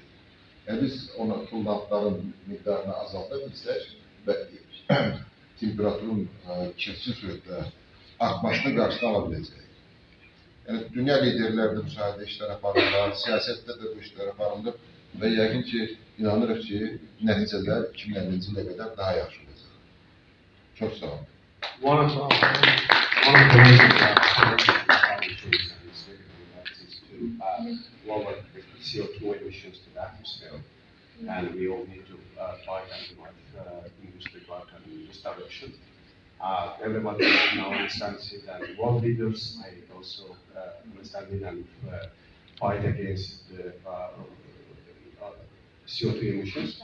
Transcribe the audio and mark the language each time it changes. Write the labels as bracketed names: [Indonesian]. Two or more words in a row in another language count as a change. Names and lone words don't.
[Turkish] Yani biz ona tullantıların miktarını azaltabilirsek ve temperaturun kesin surette artmasını karşına alabileceğiz. Yani dünya liderleri de bu sayede işler aparırlar, siyasette de bu işler aparılır ve [Azerbaijani] yəqin ki, inanırıq ki, nəticələr 2050-ci ilə qədər daha yaxşı olacaq. Çox sağ olun. [English] One of the major challenges is to lower the CO2 emissions to the atmosphere, and we all need to fight industry climate in this direction. Everybody now understands it, and world leaders are also understanding and fight against the CO2 emissions.